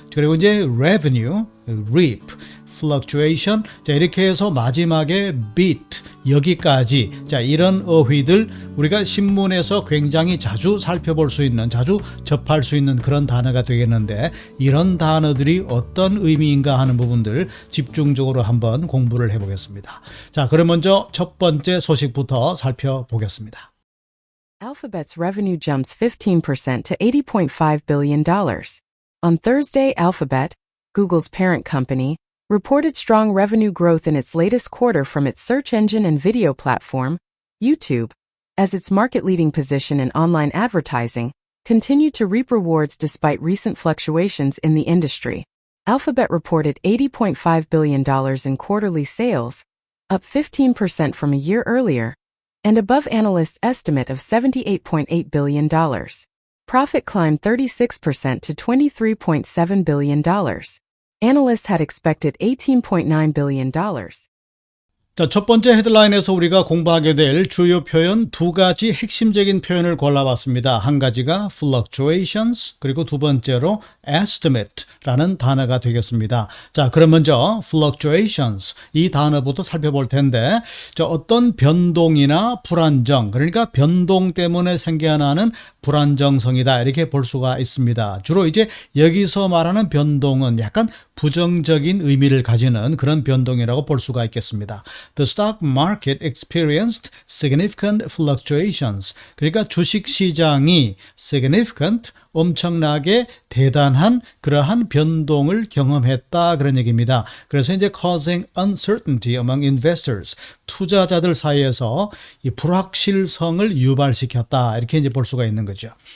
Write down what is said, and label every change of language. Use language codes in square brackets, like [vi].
[ko] 그리고 이제 revenue, reap, fluctuation, 자, 이렇게 해서 마지막에 beat, 여기까지, 자, 이런 어휘들 우리가 신문에서 굉장히 자주 살펴볼 수 있는, 자주 접할 수 있는 그런 단어가 되겠는데, 이런 단어들이 어떤 의미인가 하는 부분들 집중적으로 한번 공부를 해보겠습니다. 자, 그럼 먼저 첫 번째 소식부터 살펴보겠습니다. [en] Alphabet's revenue jumps 15% to $80.5 billion. On Thursday, Alphabet, Google's parent company, reported strong revenue growth in its latest quarter from its search engine and video platform, YouTube, as its market-leading position in online advertising continued to reap rewards despite recent fluctuations in the industry. Alphabet reported $80.5 billion in quarterly sales, up 15% from a year earlier, and above analysts' estimate of $78.8 billion. Profit climbed 36% to $23.7 billion. Analysts had expected $18.9 billion. [ko] 자, 첫 번째 헤드라인에서 우리가 공부하게 될 주요 표현 두 가지 핵심적인 표현을 골라봤습니다. 한 가지가 fluctuations, 그리고 두 번째로 estimate라는 단어가 되겠습니다. 자, 그럼 먼저 fluctuations, 이 단어부터 살펴볼 텐데, 어떤 변동이나 불안정, 그러니까 변동 때문에 생겨나는 불안정성이다 이렇게 볼 수가 있습니다. 주로 이제 여기서 말하는 변동은 약간 부정적인 의미를 가지는 그런 변동이라고 볼 수가 있겠습니다. [en] The stock market experienced significant fluctuations. [ko] 그러니까 주식시장이 significant, 엄청나게 대단한 그러한 변동을 경험했다 그런 얘기입니다. 그래서 이제 [en] causing uncertainty among investors, [ko] 투자자들 사이에서 이 불확실성을 유발시켰다 이렇게 이제 볼 수가 있는 거죠.